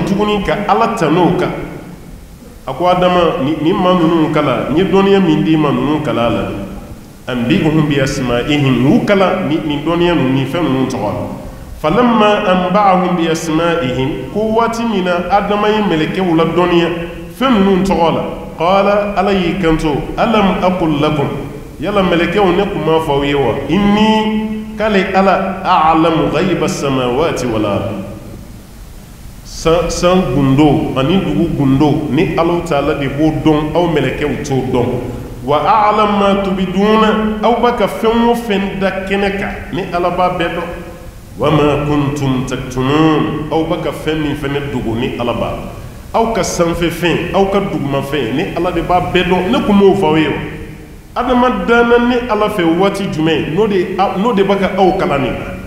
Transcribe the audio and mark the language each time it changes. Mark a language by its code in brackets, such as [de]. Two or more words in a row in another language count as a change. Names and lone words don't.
[bm] tuguni ka ala tan'o kan a ko adama ni maa ninnu kala n ye dɔnniya min d'i ma ninnu kala la [ar] أنبئهم بأسمائهم [bm] n'u kala nin dɔnniya ninnu ni fɛn ninnu tɔgɔ la [ar] فلما أنبأهم بأسمائهم [bm] ko waati min na adama ye mɛlɛkɛw la dɔnniya fɛn ninnu tɔgɔ la qala ala y'i kanto [ar] ألم أقل لكم [bm] yala mɛlɛkɛw ne kun m'a fɔ aw ye wa inni k'ale ala [ar] أعلم غيب السماوات والأرض [bm] san gundo ani dugu gundo ni ala ta'ala de b'o dɔn aw mɛlɛkɛw t'o dɔn [ar] وأعلم ما تبدون [bm] aw b'a ka fɛn o fɛn da kɛnɛ kan ni ala b'a bɛɛ dɔn [ar] وما كنتم تكتمون [bm] aw b'a ka fɛn min fɛnɛ dogo ni ala b'a aw ka sanfɛ fɛn aw ka duguma fɛn ni ala de b'a bɛɛ dɔn ne kun m'o fɔ aw ye o adama danna ni ala fɛ waati jumɛn n'o de b'a ka aw kalan nin